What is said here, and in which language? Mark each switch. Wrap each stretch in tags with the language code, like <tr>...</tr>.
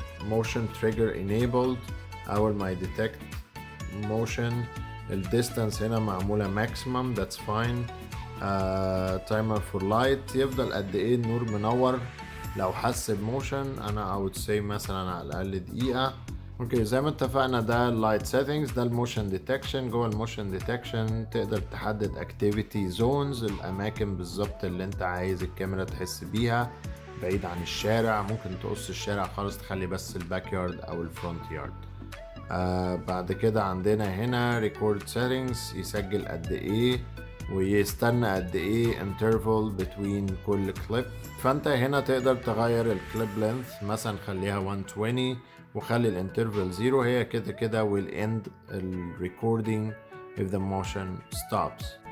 <en>motion trigger enabled،</en> <ar>اول ما يديتكت</ar> <en>motion.</en> <ar>الديستانس هنا معمولة maximum</ar> <en>that's fine. timer for light،</en> <ar>يفضل قد ايه النور منور لو حس بموشن. انا</ar> <en>I would say</en> <ar>مثلا على الاقل دقيقة. اوكي زي ما اتفقنا ده اللايت سيتنجز، ده الموشن ديتكشن. جوه الموشن ديتكشن تقدر تحدد اكتيفيتي زونز، الاماكن بالظبط اللي انت عايز الكاميرا تحس بيها بعيد عن الشارع. ممكن تقص الشارع خالص تخلي بس الباك يارد او الفرونت يارد. بعد كده عندنا هنا ريكورد سيتنجز، يسجل قد ايه ويستنى قد ايه</ar> <en>interval between</en> <ar>كل كليب. فانت هنا تقدر تغير الكليب لينث، مثلا خليها 120 وخلي الانترفال 0. هي كده كده</ar> <en>will end الريكوردينج if the motion stops.</en>